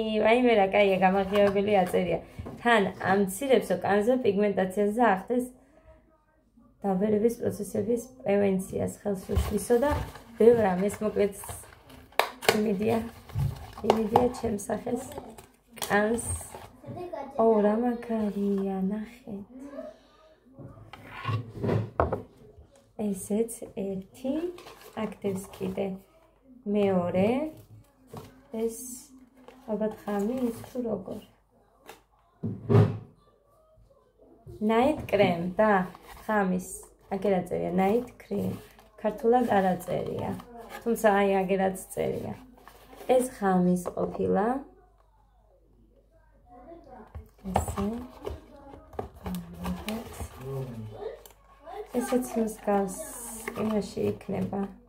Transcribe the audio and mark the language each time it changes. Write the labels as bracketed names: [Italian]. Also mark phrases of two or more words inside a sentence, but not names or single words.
[Georgian] ვაიმე რა კაია გამაგრებელი აწერია. თან ამცირებსო კანზე პიგმენტაციას და ახდენს დაბერების პროცესების პრევენციას ხელს უშლისო და ბევრ რამეს მოკლედ იმედია ჩემს სახეს კანს რა მაგარია, ნახეთ. ესეც ერთი, აქტებს კიდე მეორე. ეს ალბათ ხამის თუ როგორ. [English] Night cream [Georgian] და ხამის აგერაც წერია [English] night cream. [Georgian] ქართულად არ აწერია. თუმცა აი აგერაც წერია. ეს ხამის ყოფილა. ესე. ესეც მსგავს იმაში იქნება.